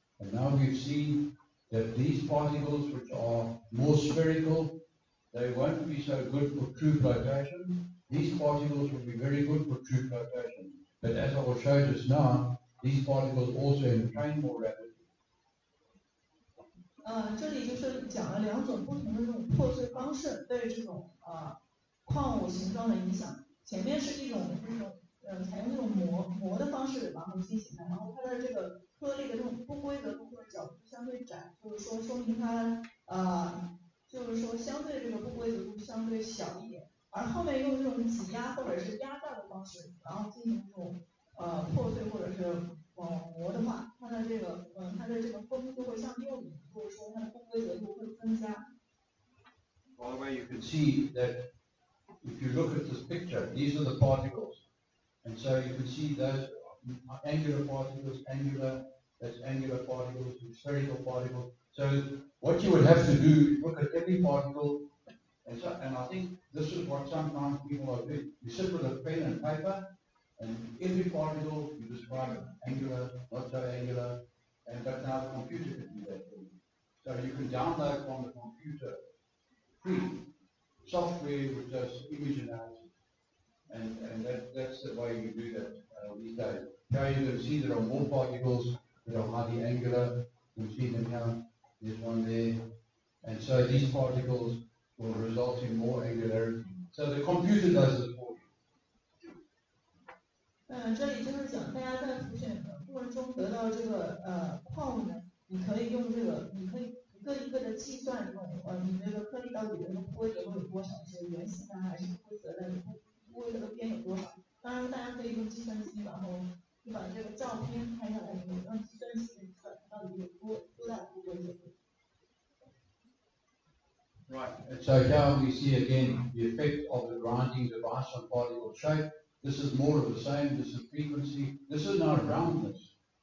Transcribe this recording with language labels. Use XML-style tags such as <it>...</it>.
<en>And now we've seen that these particles, which are more spherical, they won't be so good for true flotation. These particles will be very good for true flotation. But as I will show just now, these particles also entrain more rapidly.</en> <zh>这里就是讲了两种不同的这种破碎方式对这种矿物形状的影响。前面是一种采用这种磨的方式然后进行的，然后它的这个颗粒的这种不规则度或者角度相对窄，就是说明它就是说相对这个不规则度相对小一点。而后面用这种挤压或者是压榨的方式，然后进行这种破碎或者是磨的话，它的这个风就会向右移，或者说它的不规则度会增加。</zh> <en>By the way, you can see that if you look at this picture, these are the particles, and so you can see those angular particles, that's angular particles, spherical particles. So what you would have to do is look at every particle, and I think this is what sometimes people are doing. You sit with a pen and paper, and every particle you describe it, angular, not so angular, but now the computer can do that for you. So you can download from the computer free software which does image analysis, and that's the way you do that these days. Now you can see there are more particles that are highly angular. You can see them here. There's one there, and so these particles will result in more angularity. So the computer does it for you.</en> <zh>这里就是讲大家在浮选的过程中得到这个矿物呢，你可以用这个，你可以一个一个的计算这种你这个颗粒到底的不规则度有多少，是圆形的还是不规则的，不规则的边有多少。当然大家可以用计算机，然后就把这个照片拍下来以后，让计算机计算到底有多大的不规则度。</zh> <en>Right, and so here we see again the effect of the grinding device on particle shape. This is more of the same, this is frequency. This is now roundness.</en>